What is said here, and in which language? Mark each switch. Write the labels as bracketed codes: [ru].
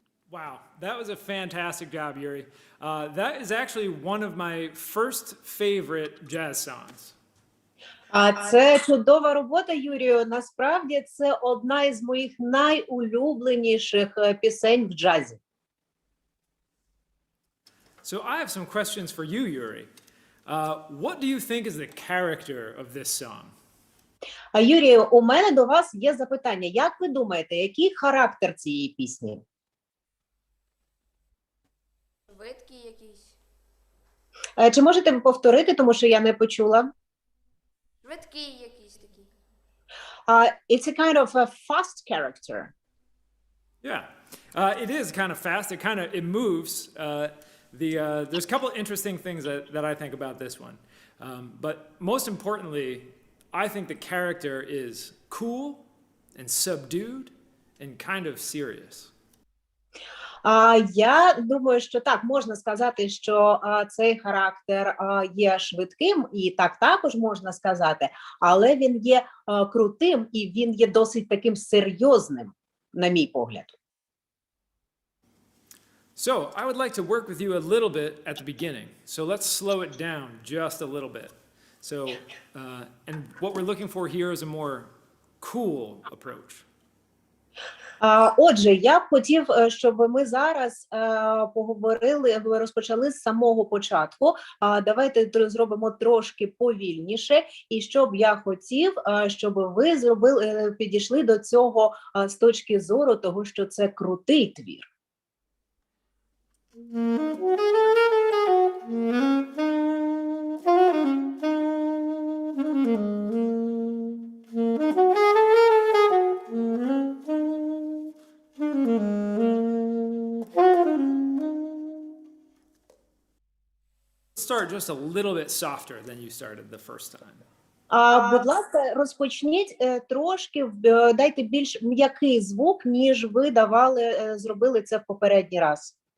[en] Wow, that was a fantastic job, Yuri. That is actually one of my first favorite jazz songs. [uk] Це чудова робота, Юрію. Насправді це одна із моїх найулюбленіших пісень в джазі. [en] So I have some questions for you, Yuri. What do you think is the character of this song? [uk] Юрію, у мене до вас є запитання. Як ви думаєте, який характер цієї пісні? Швидкий якийсь. Чи можете ви повторити, тому що я не почула? Швидкий якийсь такий. [en] It's a kind of a fast character. Yeah, it is kind of fast. It moves. There's a couple interesting things that I think about this one. But most importantly, I think the character is cool and subdued and kind of serious. [uk] Я думаю, що так, можна сказати, що цей характер є швидким, і так також можна сказати, але він є крутим і він є досить таким серйозним, на мій погляд. [en] So I would like to work with you a little bit at the beginning. So let's slow it down just a little bit. So, and what we're looking for here is a more cool approach. [uk] Отже, я б хотів, щоб ми зараз поговорили, розпочали з самого початку. Давайте зробимо трошки повільніше. І що б я хотів, щоб ви підійшли до цього з точки зору того, що це крутий твір. [en] Start just a little bit softer than you started the first time. [uk] Будь ласка, розпочніть трошки, дайте більш м'який звук, ніж ви зробили це в попередній раз.